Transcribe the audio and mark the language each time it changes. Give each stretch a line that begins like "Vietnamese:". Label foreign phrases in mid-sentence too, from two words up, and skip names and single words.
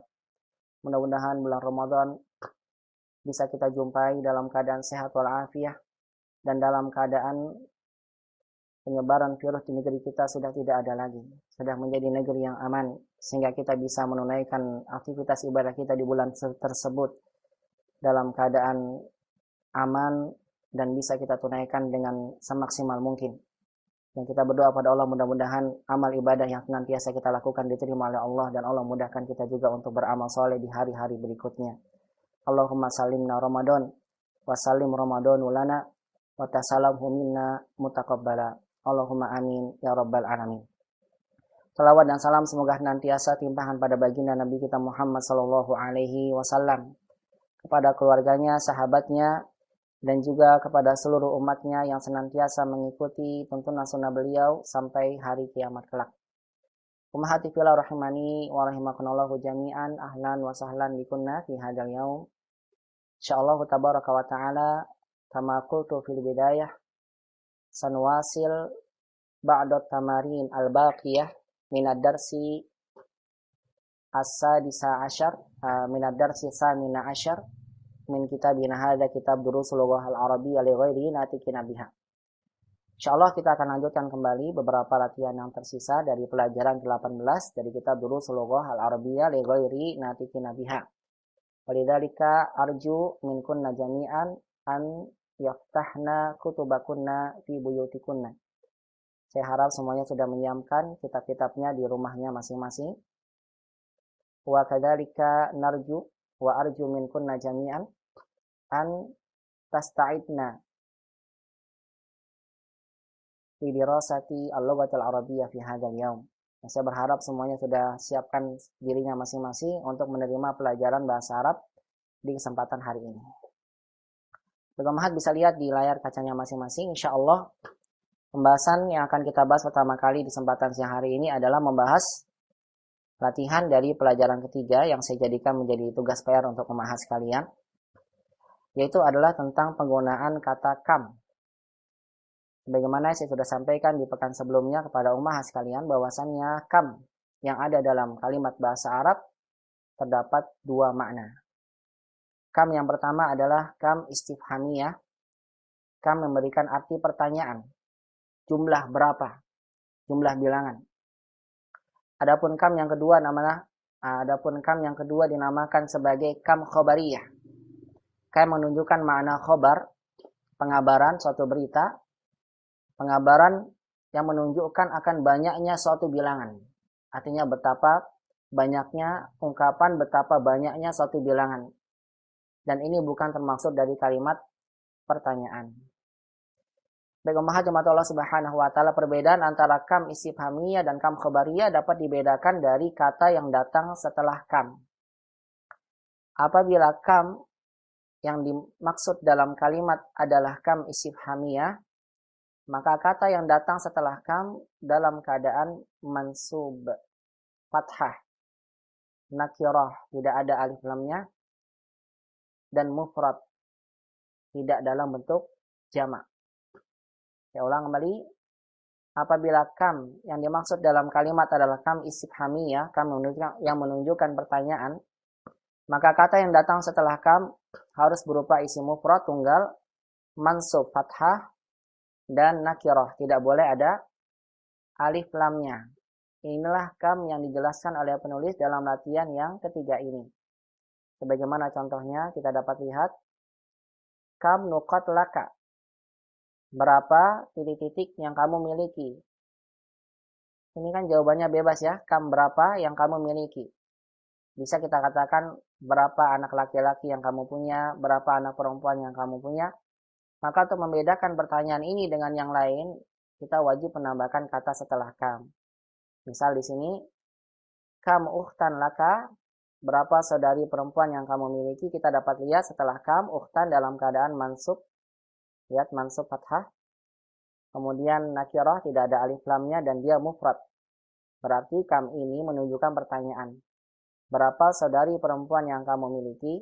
Indonesian: Mudah-mudahan bulan Ramadan bisa kita jumpai dalam keadaan sehat walafiat dan dalam keadaan penyebaran virus di negeri kita sudah tidak ada lagi, sudah menjadi negeri yang aman, sehingga kita bisa menunaikan aktivitas ibadah kita di bulan tersebut dalam keadaan aman dan bisa kita tunaikan dengan semaksimal mungkin. Dan kita berdoa pada Allah, mudah-mudahan amal ibadah yang senantiasa kita lakukan diterima oleh Allah, dan Allah mudahkan kita juga untuk beramal soleh di hari-hari berikutnya.
Arabic: اللهم سلمنا رمضان وسلم رمضان لنا وتسلمه منا متقبلا. اللهم آمين يا رب العالمين.
Indonesian: Salawat dan salam semoga senantiasa timpahan pada baginda Nabi kita Muhammad
Arabic: صلى الله عليه وسلم,
Indonesian: kepada keluarganya, sahabatnya, dan juga kepada seluruh umatnya yang senantiasa mengikuti tuntunan sunnah beliau sampai hari kiamat kelak.
Arabic: أمهاتي في الله رحمني ورحمكم الله جميعا، أهلا وسهلا بكن في هذا اليوم. إن شاء الله تبارك وتعالى كما قلت في البداية سنواصل بعد تمارين الباقية من الدرس السادس عشر من الدرس الثامن عشر من كتابنا هذا كتاب دروس اللغة العربية لغير الناطقين بها.
Indonesian: Insyaallah kita akan lanjutkan kembali beberapa latihan yang tersisa dari pelajaran 18 dari kitab durusul lughah al-arabiyyah li ghairi natikina biha.
Arabic: ولذلك أرجو منكن جميعا أن يفتحن كتبكن في بيوتكن.
Indonesian: Saya harap semuanya sudah menyiapkan kitab-kitabnya di rumahnya masing-masing.
Arabic: وكذلك نرجو وأرجو منكن جميعا أن تستعدن في دراسة اللغة العربية في هذا اليوم.
Indonesian: Saya berharap semuanya sudah siapkan dirinya masing-masing untuk menerima pelajaran bahasa Arab di kesempatan hari ini. Teman-teman bisa lihat di layar kacanya masing-masing. Insyaallah pembahasan yang akan kita bahas pertama kali di kesempatan siang hari ini adalah membahas latihan dari pelajaran ketiga yang saya jadikan menjadi tugas PR untuk membahas kalian, yaitu adalah tentang penggunaan kata kam. Sebagaimana saya sudah sampaikan di pekan sebelumnya kepada ummah sekalian bahwasannya kam yang ada dalam kalimat bahasa Arab terdapat dua makna. Kam yang pertama adalah
Arabic: كم استفهامية.
Indonesian: Kam memberikan arti pertanyaan. Jumlah berapa? Jumlah bilangan. Adapun kam yang kedua dinamakan sebagai
Arabic: كم خبرية.
Indonesian: Kam menunjukkan makna khobar, pengabaran suatu berita. Pengabaran yang menunjukkan akan banyaknya suatu bilangan. Artinya betapa banyaknya ungkapan, betapa banyaknya suatu bilangan. Dan ini bukan termaksud dari kalimat pertanyaan. Baik, jemaat Allah
Arabic: سبحانه وتعالى,
Indonesian: perbedaan antara
Arabic: كم استفهامية
Indonesian: dan
Arabic: كم خبرية
Indonesian: dapat dibedakan dari kata yang datang setelah kam. Apabila kam yang dimaksud dalam kalimat adalah
Arabic: كم استفهامية,
Indonesian: maka kata yang datang setelah kam dalam keadaan mansub, fathah, nakirah, tidak ada alif lamnya, dan mufrad, tidak dalam bentuk jamak. Saya ulang kembali. Apabila kam yang dimaksud dalam kalimat adalah
Arabic: كم استفهامية,
Indonesian: kam yang menunjukkan pertanyaan, maka kata yang datang setelah kam harus berupa
Arabic: اسم مفرد
Indonesian: tunggal, mansub, fathah, dan nakirah, tidak boleh ada alif lamnya. Inilah kam yang dijelaskan oleh penulis dalam latihan yang ketiga ini. Sebagaimana contohnya kita dapat lihat,
Arabic: كم نقط لك.
Indonesian: Berapa titik-titik yang kamu miliki? Ini kan jawabannya bebas ya, kam berapa yang kamu miliki. Bisa kita katakan berapa anak laki-laki yang kamu punya, berapa anak perempuan yang kamu punya. Maka untuk membedakan pertanyaan ini dengan yang lain, kita wajib menambahkan kata setelah kam. Misal di sini,
Arabic: كم أختا لك,
Indonesian: berapa saudari perempuan yang kamu miliki, kita dapat lihat setelah kam, ukhtan dalam keadaan mansub. Lihat mansub fathah. Kemudian nakirah, tidak ada alif lamnya dan dia mufrad. Berarti kam ini menunjukkan pertanyaan. Berapa saudari perempuan yang kamu miliki?